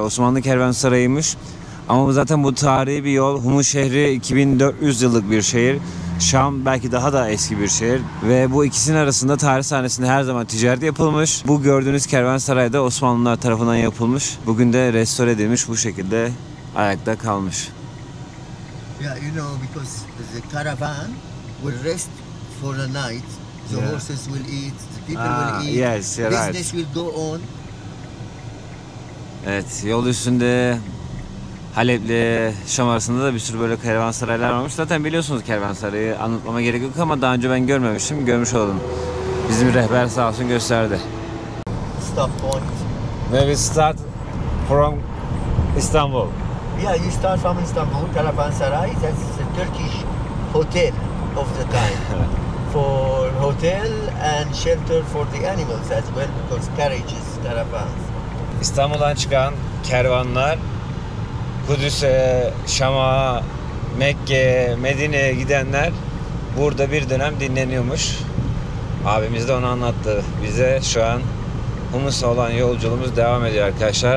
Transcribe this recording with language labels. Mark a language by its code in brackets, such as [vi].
[tr] Osmanlı kervansarayıymış. Ama zaten bu tarihi bir yol. Humus şehri 2400 yıllık bir şehir. Şam belki daha da eski bir şehir. Ve bu ikisinin arasında tarih sahnesinde her zaman ticaret yapılmış. Bu gördüğünüz kervansaray da Osmanlılar tarafından yapılmış. Bugün de restore edilmiş, bu şekilde ayakta kalmış. [en] Yeah, you know, because the caravan will rest for the night. The horses will eat, the people will eat. Yes, you're right. Business will go on. [tr] Evet, yol üstünde Halep'le Şam arasında da bir sürü böyle kervansaraylar varmış. Zaten biliyorsunuz kervansarayı, anlatmama gerek yok ama daha önce ben görmemiştim. Görmüş oldum. Bizim rehber sağ olsun gösterdi. [en] Stop point. Where we start from Istanbul. Yeah, you start from Istanbul, Caravansaray. That's the Turkish hotel of the time. For hotel and shelter for the animals as well, because carriages, caravans. [tr] İstanbul'dan çıkan kervanlar Kudüs'e, Şam'a, Mekke'ye, Medine'ye gidenler burada bir dönem dinleniyormuş. Abimiz de onu anlattı bize. Şu an Humus'a olan yolculuğumuz devam ediyor arkadaşlar.